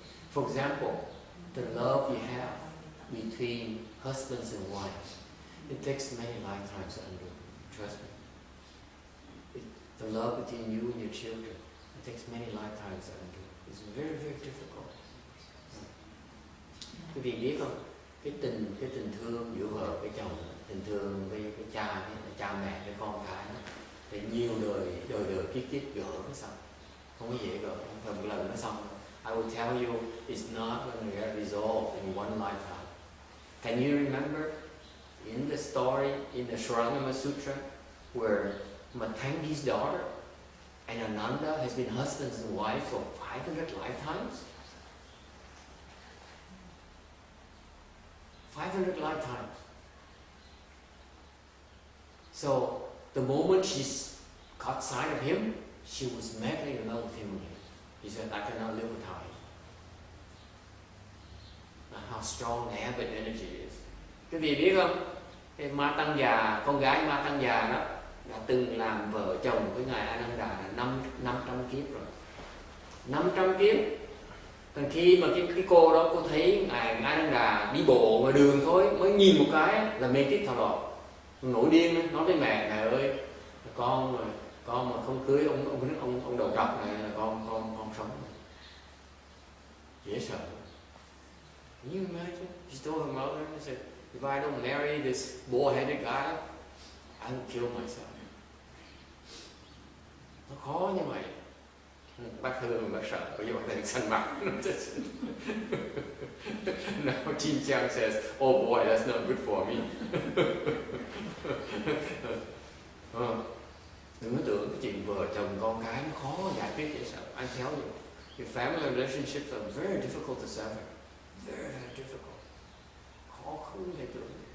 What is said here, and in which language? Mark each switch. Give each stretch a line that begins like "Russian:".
English: For example, the love you have between husbands and wives, it takes many lifetimes to undo. Trust me. The love between you and your children, it takes many lifetimes to undo. It's very, very difficult.
Vietnamese: Quý vị biết không? Cái tình thương giữa vợ với chồng, tình thương với cái cha mẹ với con cái, thì nhiều đời kiếp gỡ nó xong. Không có dễ gỡ, không một lần nó xong.
English: I will tell you, it's not going to get resolved in one lifetime. Can you remember in the story in the Amitabha Sutra where Matangi's daughter and Ananda has been husbands and wives for 500 lifetimes? 500 lifetimes. So the moment she caught sight of him, she was madly in love with him again. He said, I cannot live without him. How strong the habit energy is.
Vietnamese: Quý vị biết không? Cái Ma Tăng già, con gái Ma Tăng già đó, đã từng làm vợ chồng với ngài Ananda là 500 kiếp rồi. 500 kiếp. Còn khi mà cái cô đó, cô thấy ngài Ananda đi bộ ngoài đường thôi, mới nhìn một cái là mê tít thọ lọt, nổi điên, nói với mẹ ơi, con mà không cưới ông đầu trọc này là con sống. Dễ sợ.
English: Can you imagine? She told her mother, she said, if I don't marry this bull-headed guy, I will kill myself.
Vietnamese: Nó khó như vậy. Bác Hương bác sợ, bởi vì bác đang săn mặt.
English: Now Jin Chang says, oh boy, that's not good for me.
Vietnamese: Đừng có tưởng cái chuyện vợ chồng con cái nó khó giải quyết vậy sao?
English: I tell you, your family relationships are very difficult to sever. Very, very difficult.
Vietnamese: Khó không thể tưởng.